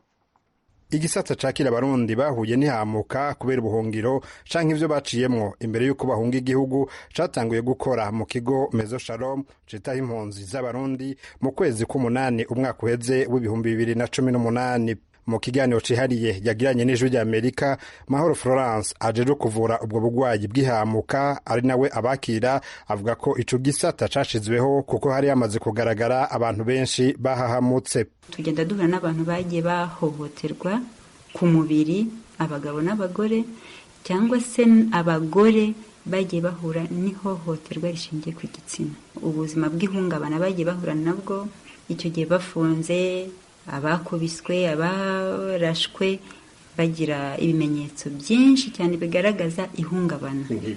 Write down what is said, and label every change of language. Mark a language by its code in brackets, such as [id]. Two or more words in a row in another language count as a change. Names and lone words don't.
[rn] Igisata cakira abarundi bahuye n'ihamuka kubera ubuhungiro canke ivyo baciyemwo imbere y'uko bahunga igihugu catanguye gukora mu kigo Maison Shalom citaho impunzi z'abarundi mu kwezi k'umunani umwaka uheze w'ibihumbi 2018. Mu kiganiro cihariye yagiranye n'ijwi rya Amerika, Mahoro Florence ajeje kuvura ubwo bugwayi bw'ihamuka ari nawe abakira, avuga ko ico gisata cashizweho kuko hari hamaze kugaragara abantu benshi bahahamutse. [rw] Tugenda duhura n'abantu bagiye bahohoterwa ku mubiri, abagabo n'abagore, cyangwa se abagore bagiye bahura n'ihohoterwa rishingiye ku gitsina. Ubuzima bw'ihungabana bagiye bahura nabwo icyo gihe bafunze, abakubiswe, abarashwe, bagira ibimenyetso byinshi cyane bigaragaza ihungabana,